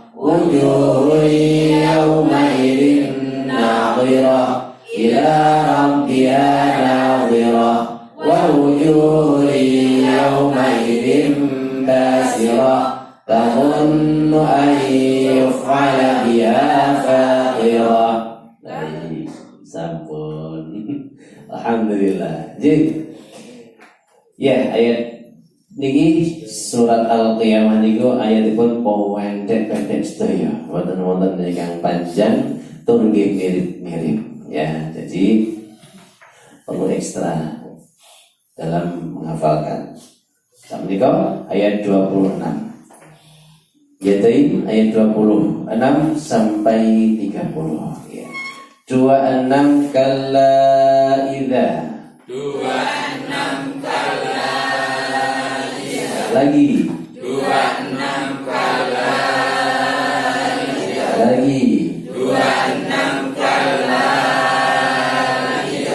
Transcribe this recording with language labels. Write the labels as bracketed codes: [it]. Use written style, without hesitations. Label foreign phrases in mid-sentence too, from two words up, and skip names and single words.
[ar] وجوه يومئذ ناضرة إلى ربها ناظرة. ووجوه يومئذ باسرة تظن أن يفعل بها فاقرة. [jv] Sampun. Alhamdulillah. Jadi ya ayat niki surat Al-Qiyamah niku ayatipun pendek-pendek sedaya. Wonten-wonten ingkang panjang tur nggih mirip-mirip ya. [id] Jadi perlu ekstra dalam menghafalkan. Sampun ayat 26. Yaitu ayat 26 sampai 30 ya. [ar] 26 كلا إذا. 26 كلا إذا. [id] Lagi. [ar] 26 كلا إذا. [id] Lagi. [ar] 26 كلا إذا.